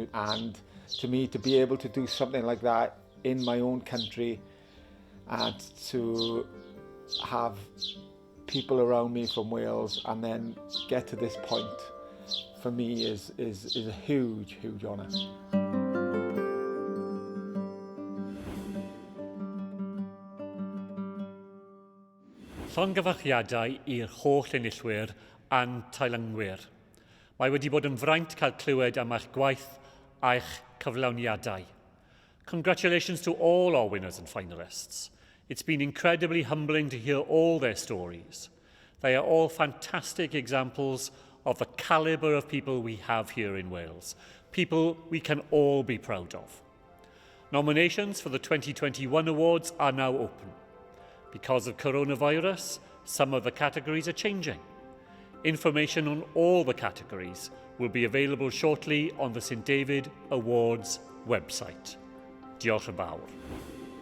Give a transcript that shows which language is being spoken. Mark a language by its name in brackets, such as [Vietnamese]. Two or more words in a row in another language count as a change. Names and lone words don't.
[English] And to me, to be able to do something like that in my own country and to have people around me from Wales and then get to this point, for me is a huge, huge honour. [Welsh] Llongyfarchiadau i'r holl enillwyr a'n teilangwyr. Mae wedi bod yn fraint cael clywed am eich gwaith a'ch cyflawniadau. [English] Congratulations to all our winners and finalists. It's been incredibly humbling to hear all their stories. They are all fantastic examples of the calibre of people we have here in Wales, people we can all be proud of. Nominations for the 2021 awards are now open. Because of coronavirus, some of the categories are changing. Information on all the categories will be available shortly on the St David Awards website. [Welsh] Diolch yn fawr.